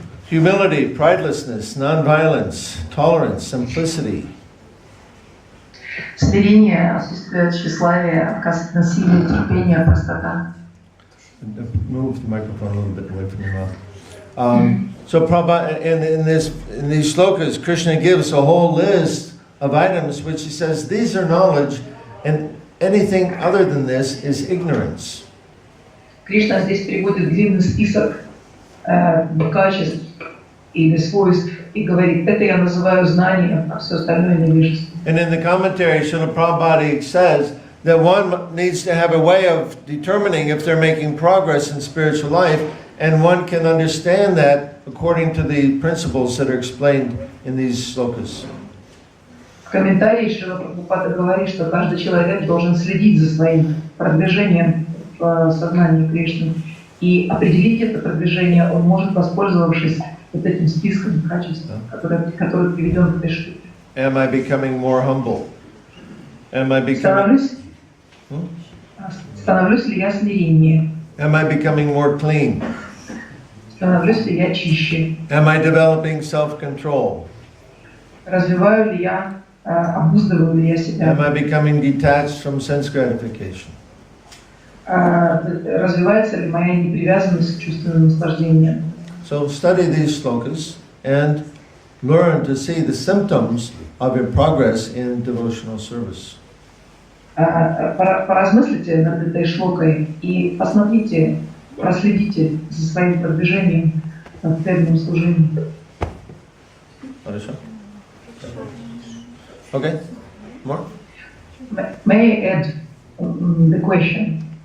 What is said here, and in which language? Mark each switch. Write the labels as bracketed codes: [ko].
[en] Humility, pridelessness, non-violence, tolerance, simplicity. [ru] Смирение, отсутствие тщеславия, отказ от насилия, терпение, простота. [en] Move the microphone a little bit away from your mouth. So Prabhupada, in these slokas, Krishna gives a whole list of items which he says, these are knowledge, and anything other than this is ignorance. [ru] Кришна здесь приводит длинный список качеств или свойств и говорит, это я называю знанием, а все остальное невежество. [en] And in the commentary, Srila Prabhupada says that one needs to have a way of determining if they're making progress in spiritual life, and one can understand that according to the principles that are explained in these slokas. [ru] В комментарии Шрила Прабхупада говорит, что каждый человек должен следить за своим продвижением в сознании Кришны. И определить это продвижение он может, воспользовавшись вот этим списком качеств, который приведен в этой штуке. [en] Am I becoming more humble? Am I becoming... [ru] Становлюсь ли я смиреннее? [en] Am I becoming more clean? [ru] Становлюсь ли я чище? [en] Am I developing self-control? [ru] Развиваю ли я, обуздываю ли я себя? [en] Am I becoming detached from sense gratification? [ru] Развивается ли моя непривязанность к чувственным наслаждениям? [en] So study these slokas and learn to see the symptoms of your progress in devotional service. [ru] Поразмыслите над этой шлокой и посмотрите, проследите за своим продвижением в преданном служении. Хорошо? [en] Okay. More? May I add the question?